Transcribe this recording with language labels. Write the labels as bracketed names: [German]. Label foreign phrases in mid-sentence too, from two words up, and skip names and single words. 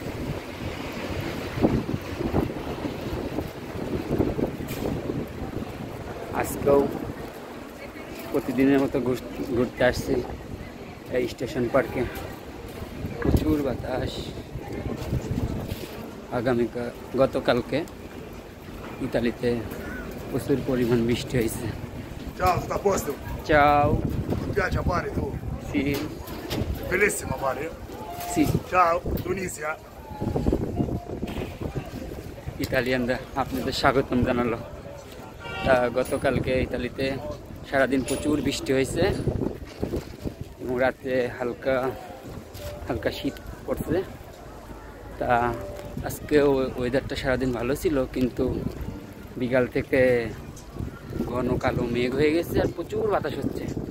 [Bangla] আজকেও প্রতিদিনের মতো ঘুরতে আসছি এই স্টেশন পার্কে। প্রচুর বাতাস। গতকালকে ইতালিতে প্রচুর পরিমাণ বৃষ্টি হয়েছে। [Italian] Ciao, tutto a posto? Ciao. Ti piace a mare tu? Sì. Bellissimo a mare? Sì. Ciao, Tunisia. [Bangla] ইতালিয়ানরা আপনাদের স্বাগতম জানালো। তা গতকালকে ইতালিতে সারাদিন প্রচুর বৃষ্টি হয়েছে এবং রাতে হালকা হালকা শীত পড়ছে। তা আজকে ওয়েদারটা সারাদিন ভালো ছিল, কিন্তু বিকাল থেকে ঘন কালো মেঘ হয়ে গেছে আর প্রচুর বাতাস হচ্ছে।